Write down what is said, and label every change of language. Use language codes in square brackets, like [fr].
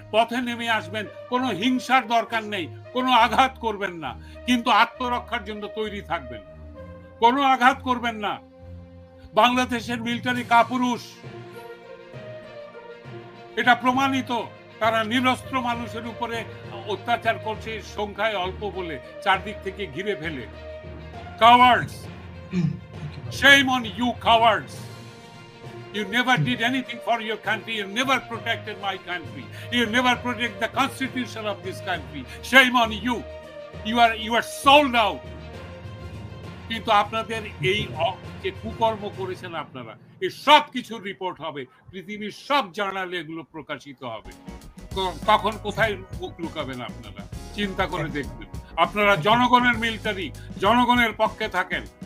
[bn] পথে নেমে আসবেন, কোনো হিংসার দরকার নেই, কোনো আঘাত করবেন না, কিন্তু আত্মরক্ষার জন্য তৈরি থাকবেন, কোনো আঘাত করবেন না। বাংলাদেশের মিলিটারি কাপুরুষ, এটা প্রমাণিত। তারা নিরস্ত্র মানুষের উপরে অত্যাচার করছে সংখ্যায় অল্প বলে, চারদিক থেকে ঘিরে ফেলে। [en] Cowards, shame on you cowards. You never did anything for your country. You never protected my country. You never protect the constitution of this country. Shame on you. You are sold out. [bn] কিন্তু আপনাদের এই যে কুকর্ম করেছেন আপনারা, এই সব কিছুর রিপোর্ট হবে, পৃথিবীর সব জার্নালে এগুলো প্রকাশিত হবে। তখন কোথায় মুখ লুকাবেন আপনারা? চিন্তা করে দেখবেন। আপনারা জনগণের মিলিটারি, জনগণের পক্ষে থাকেন।